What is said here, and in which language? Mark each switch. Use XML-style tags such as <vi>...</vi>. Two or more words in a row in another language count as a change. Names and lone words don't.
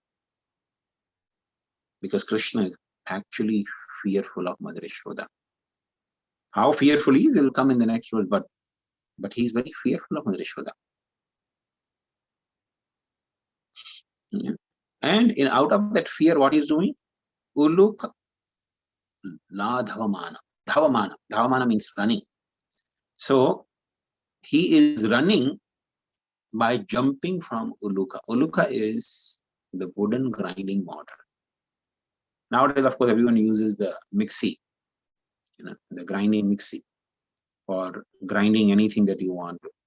<en>Because Krishna is actually fearful of Mother Yashoda. How fearful he is, it will come in the next verse, but he's very fearful of Mother Yashoda. And out of that fear, what he's doing?</en> <sa>उलूक ल धावमान। धावमान.</sa> <en>Dhavamana means running. So he is running by jumping from Uluka. Uluka is the wooden grinding mortar. Nowadays, of course, everyone uses the mixie, the grinding mixie for grinding anything that you want to.</en>